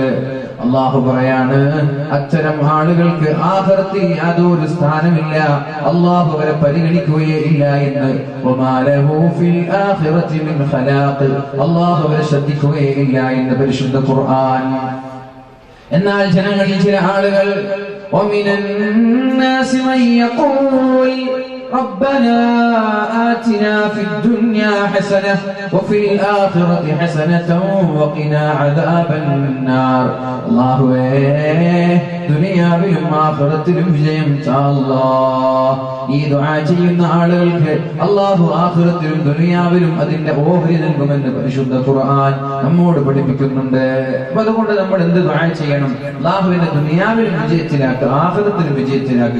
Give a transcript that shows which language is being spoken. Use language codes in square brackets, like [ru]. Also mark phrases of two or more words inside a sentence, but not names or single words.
[ml] അല്ലാഹു പറയാണ്, അത്തരം ആളുകൾക്ക് ആഖിറത്തിൽ യാതൊരു സ്ഥാനമില്ല, അല്ലാഹു അവരെ പരിഗണിക്കുകയേ ഇല്ല എന്ന്. [ar] وما له في الآخرة من خلاق, [ml] അല്ലാഹു അവരെ ശ്രദ്ധിക്കുകയേ ഇല്ല എന്ന് പരിശുദ്ധ ഖുർആൻ. എന്നാൽ ജനങ്ങളിൽ ചില ആളുകൾ [ar] ومن الناس من يقول ربنا آتنا في الدنيا حسنة وفي الآخرة حسنة وقنا عذاب النار. [ml] الله ദുനിയാവിലും ആഖിറത്തിലും വിജയം താ അല്ലാഹ്. ഈ ദുആ ചെയ്യുന്ന ആളുകൾക്ക് അല്ലാഹു ആഖിറത്തിലും ദുനിയാവിലും അതിന്റെ ഓഹരി നൽകുമെന്ന് പരിശുദ്ധ ഖുർആൻ നമ്മോട് പഠിപ്പിക്കുന്നുണ്ട്. അപ്പോൾ അതുകൊണ്ട് നമ്മൾ എന്ത് ദുആ ചെയ്യണം? അല്ലാഹുവിനെ ദുനിയാവിലും വിജയത്തിലാക്ക്, ആഖിറത്തിലും വിജയത്തിലാക്ക്.